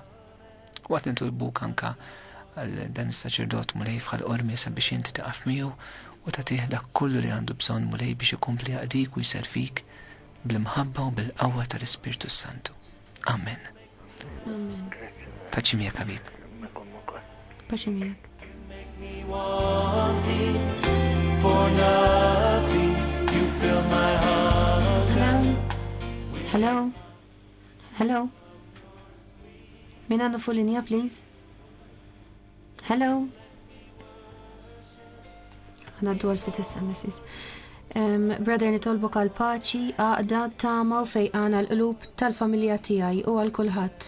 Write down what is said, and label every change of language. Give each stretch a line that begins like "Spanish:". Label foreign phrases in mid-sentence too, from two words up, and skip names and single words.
Maltese: Waqt nitolbuk anka għal dan is-saċerdot mulej fħal qormi sabiex inti taqaf miegħu u tagħtih dak kollu li għandu bżonn mulej biex ikompli jaqdik u jservik bl-imħabba u bil-qawwa tal-Ispirtu Santu. Amen. Paċi miegħek ħabib. Paċi miegħek.
English: For nothing, you fill my heart. Hello? Hello?
Maltese: Min għandu fuq linja, please? Hello? Għanaddu għal-ftit SMS. Brother, nitolbok għal-paċi, għaqda, tama u fejqana l-qlub tal-familja tijaj u għal-kulħat.